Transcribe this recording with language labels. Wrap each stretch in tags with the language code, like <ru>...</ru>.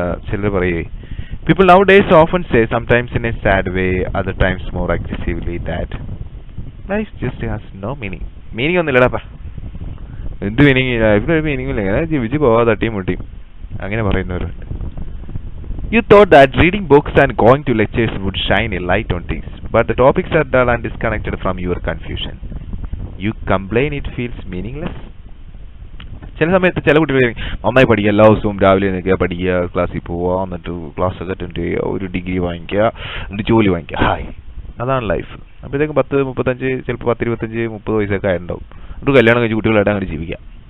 <ml>ചിലർ പറയേ</ml> <en>people nowadays often say, sometimes in a sad way, other times more aggressively, that life just has no meaning.</en> <ml>Meaning ഒന്നുമില്ലടാ, എന്ത് meaning? ലൈഫിനൊരു meaning ഇല്ല, ഇങ്ങനെ ജീവിച്ച് പോവാ തട്ടിയും മുട്ടിയും, അങ്ങനെ പറയുന്നവരുണ്ട്.</ml> <en>You thought that reading books and going to lectures would shine a light on things, but the topics are dull and disconnected from your confusion. You complain it feels meaningless.</en> <ml>ചില സമയത്ത് ചില കുട്ടികൾ നന്നായി പഠിക്കുക, എല്ലാ ദിവസവും രാവിലെ നിൽക്കുക, പഠിക്കുക, ക്ലാസ്സിൽ പോവുക, എന്നിട്ട് ക്ലാസ് ഒക്കെ അറ്റൻഡ് ചെയ്യുക, ഒരു ഡിഗ്രി വാങ്ങിക്കുക, എന്നിട്ട് ജോലി വാങ്ങിക്കുക. ഹായ്, അതാണ് ലൈഫ്. അപ്പോഴത്തേക്കും 10, 35, ചിലപ്പോൾ 10, 25, 30 വയസ്സൊക്കെ ആയിട്ടുണ്ടാവും. ഒരു കല്യാണം കഴിച്ച് കുട്ടികളായിട്ട് അങ്ങനെ ജീവിക്കാം.</ml>